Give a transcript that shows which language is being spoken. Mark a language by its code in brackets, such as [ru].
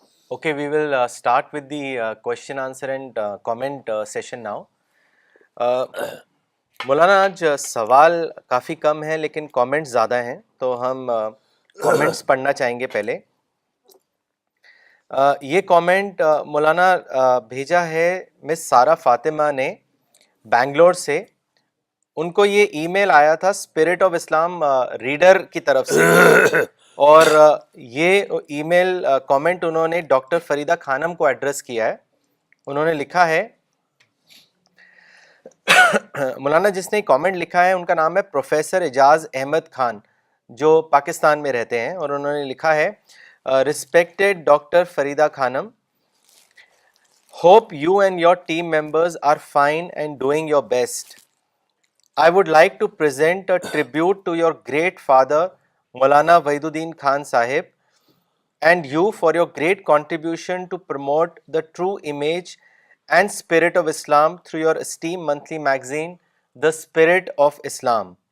[en] Okay, we will start with the question, answer and comment session now. [ur] مولانا آج سوال کافی کم ہیں لیکن کامنٹس زیادہ ہیں، تو ہم کامنٹس پڑھنا چاہیں گے پہلے. یہ کامنٹ مولانا بھیجا ہے مس سارہ فاطمہ نے بینگلور سے. ان کو یہ ای میل آیا تھا اسپرٹ آف اسلام ریڈر کی طرف سے، اور یہ ای میل کامنٹ انہوں نے ڈاکٹر فریدہ خانم کو ایڈریس کیا ہے. انہوں نے لکھا ہے، مولانا جس نے کامنٹ لکھا ہے ان کا نام ہے پروفیسر اعجاز احمد خان، جو پاکستان میں رہتے ہیں، اور انہوں نے لکھا ہے respected doctor Farida Khanum, [en] Hope you and your team members are fine and doing your best. I would like to present a tribute to your great father, Maulana Wahiduddin Khan Sahib, and you for your great contribution to promote the true image and spirit of Islam through your esteemed monthly magazine, The Spirit of Islam.